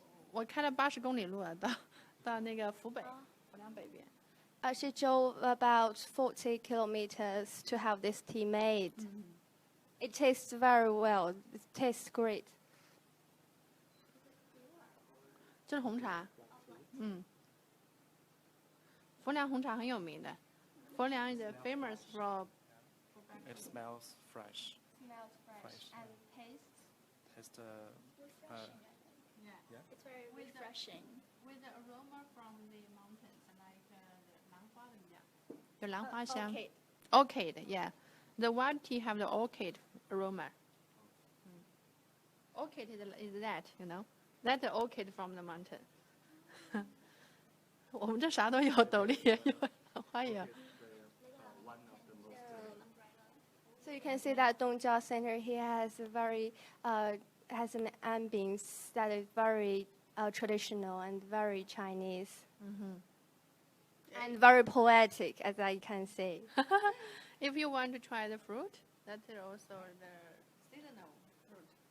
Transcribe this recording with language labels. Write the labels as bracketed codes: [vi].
[zh] 我开了80公里路啊，到那个福良北边。 [en] She drove about 40 kilometers to have this tea made. It tastes very well. It tastes great. [zh] 这是红茶，佛梁红茶很有名的。 [en] 佛梁 is famous for. It smells fresh. Smells Fresh. and tastes. Taste, Yeah. It's very refreshing. With the aroma from the mountains, like the [zh] 兰花怎么讲？有兰花香。 [en] Orchid, yeah. The white tea have the orchid aroma. Orchid is that, you know? That's the orchid from the mountain. [zh] 我们这啥都有，斗笠也有，兰花也有。 [en] one of the most. So you can see that Dongjia Center here has a very has an ambience that is very traditional and very Chinese and very poetic, as I can say. If you want to try the fruit, that's also the seasonal fruit.